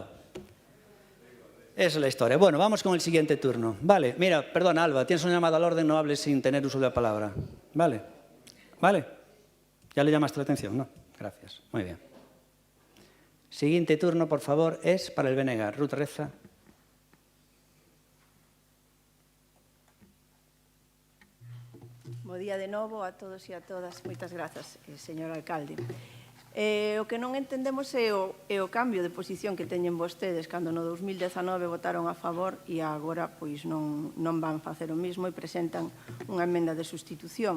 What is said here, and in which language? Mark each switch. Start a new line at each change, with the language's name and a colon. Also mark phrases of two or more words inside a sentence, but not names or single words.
Spanish: Esa es la historia. Bueno, vamos con el siguiente turno. Vale, mira, perdona, Alba, tienes una llamada al orden, no hables sin tener uso de la palabra. Vale, vale. ¿Ya le llamaste la atención? No, gracias. Muy bien. Siguiente turno, por favor, es para el Benegar. Ruth Reza.
Galician: Bo día de novo a todos e a todas. Moitas grazas, señor alcalde. O que non entendemos é o cambio de posición que teñen vostedes cando no 2019 votaron a favor e agora non van facer o mismo e presentan unha emenda de sustitución.